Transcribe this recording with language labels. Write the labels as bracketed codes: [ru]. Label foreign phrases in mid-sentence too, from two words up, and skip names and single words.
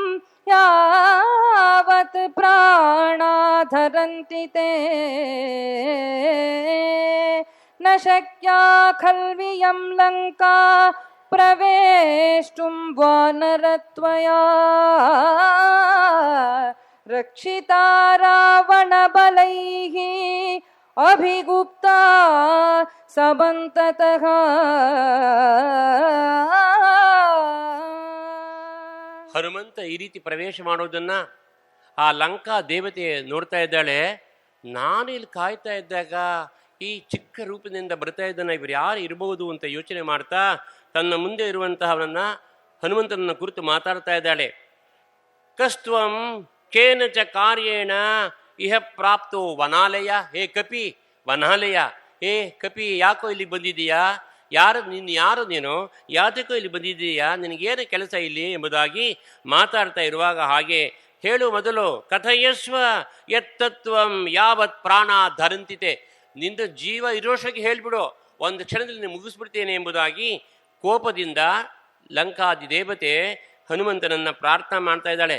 [sa] यावत् प्राणाधरन्ति ते न शक्या खल्वियं लङ्का प्रवेष्टुं वानरत्वया रक्षिता रावणबलैः अभिगुप्ता समन्ततः [kn] ಹನುಮಂತ ಈ ರೀತಿ ಪ್ರವೇಶ ಮಾಡೋದನ್ನ ಆ ಲಂಕಾ ದೇವತೆ ನೋಡ್ತಾ ಇದ್ದಾಳೆ. ನಾನು ಇಲ್ಲಿ ಕಾಯ್ತಾ ಇದ್ದಾಗ ಈ ಚಿಕ್ಕ ರೂಪದಿಂದ ಬರ್ತಾ ಇದ್ದಾನೆ, ಇವರು ಯಾರು ಇರಬಹುದು ಅಂತ ಯೋಚನೆ ಮಾಡ್ತಾ ತನ್ನ ಮುಂದೆ ಇರುವಂತಹವನನ್ನ ಹನುಮಂತನನ್ನ ಕುರಿತು ಮಾತಾಡ್ತಾ ಇದ್ದಾಳೆ. [sa] ಕಸ್ತ್ವಂ ಕೇನ ಚ ಕಾರ್ಯೇಣ ಇಹ ಪ್ರಾಪ್ತೋ ವನಾಲಯ, ಹೇ ಕಪಿ ವನಾಲಯ, ಹೇ ಕಪಿ [kn] ಯಾಕೋ ಇಲ್ಲಿ ಬಂದಿದ್ದೀಯಾ, ಯಾರು ನೀನು, ಯಾತಕ್ಕೋ ಇಲ್ಲಿ ಬಂದಿದ್ದೀಯಾ, ನಿನಗೇನು ಕೆಲಸ ಇಲ್ಲಿ ಎಂಬುದಾಗಿ ಮಾತಾಡ್ತಾ ಇರುವಾಗ ಹಾಗೆ ಹೇಳು ಮೊದಲು [sa] ಕಥಯಸ್ವ ಯತ್ತತ್ವಂ ಯಾವತ್ ಪ್ರಾಣ ಧರಂತಿತೆ, [kn] ನಿಂದ ಜೀವ ಇರೋಷಕ್ಕೆ ಹೇಳ್ಬಿಡು, ಒಂದು ಕ್ಷಣದಲ್ಲಿ ಮುಗಿಸ್ಬಿಡ್ತೇನೆ ಎಂಬುದಾಗಿ ಕೋಪದಿಂದ ಲಂಕಾದಿ ದೇವತೆ ಹನುಮಂತನನ್ನ ಪ್ರಾರ್ಥನೆ ಮಾಡ್ತಾ ಇದ್ದಾಳೆ.